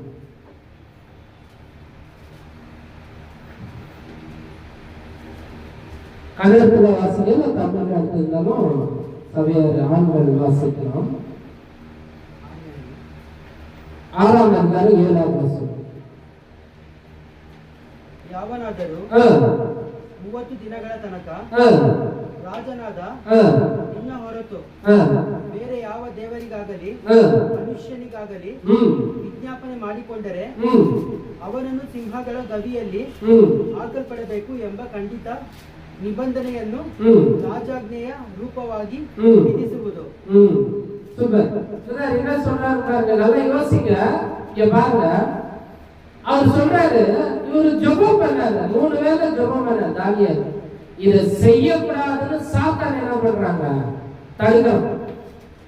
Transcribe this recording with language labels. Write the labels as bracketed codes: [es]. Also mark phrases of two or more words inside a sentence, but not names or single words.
[ta] கன்னடத்துல வாசிக்கலாம், தமிழ் எடுத்திருந்தாலும் சபையார் ஆண்கள் வாசிக்கலாம். 6ஆம் அதிகாரம் 7வது வசனம். [kn] ಯಾವನಾದರೂ 30 ದಿನಗಳ ತನಕ ರಾಜನಾದ ನಿನ್ನ ಹೊರತು ಬೇರೆ ಯಾವ ದೇವರಿಗಾಗಲಿ ಮನುಷ್ಯನಿಗಾಗಲಿ ವಿಜ್ಞಾಪನೆ ಮಾಡಿಕೊಂಡರೆ ಅವನನ್ನು ಸಿಂಹಗಳ ಗವಿಯಲ್ಲಿ ಹಾಕಲ್ಪಡಬೇಕು ಎಂಬ ಖಂಡಿತ ನಿಬಂಧನೆಯನ್ನು ರಾಜಾಜ್ಞೆಯ ರೂಪವಾಗಿ ವಿಧಿಸುವುದು. [ta] என்ன சொல்றாரு, நல்லா யோசிக்க. பாருங்க, அவர் சொல்றாரு, இவரு ஜெபம் பண்ணாரு, 3 வேளை ஜெபம் பண்ணாரு தானியேல். இதை செய்யக்கூடாதுன்னு சாத்தான் என்ன பண்றாங்க, தடுக்கிறான்.